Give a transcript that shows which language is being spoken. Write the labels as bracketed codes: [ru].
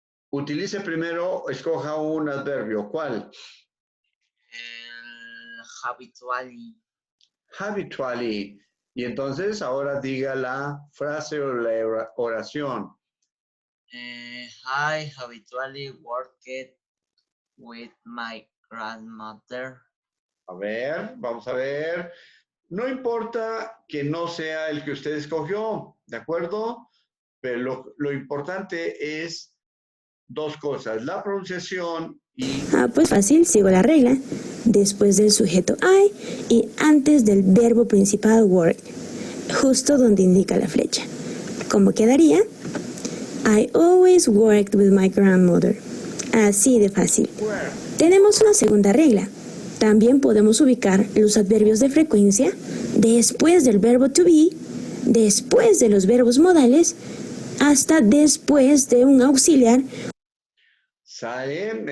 [es] Utilice primero, escoja un adverbio. ¿Cuál? El habitually. [en] Habitually. [es] Y entonces ahora diga la frase o la oración. [en] I habitually worked with my grandmother. [es] A ver, vamos a ver. No importa que no sea el que usted escogió, ¿de acuerdo? Pero lo importante es dos cosas, la pronunciación y... Pues fácil, sigo la regla. Después del sujeto I y antes del verbo principal work, justo donde indica la flecha. ¿Cómo quedaría? [en] I always worked with my grandmother. [es] Así de fácil. Tenemos una segunda regla. También podemos ubicar los adverbios de frecuencia después del verbo to be, después de los verbos modales, hasta después de un auxiliar. ¿Sale?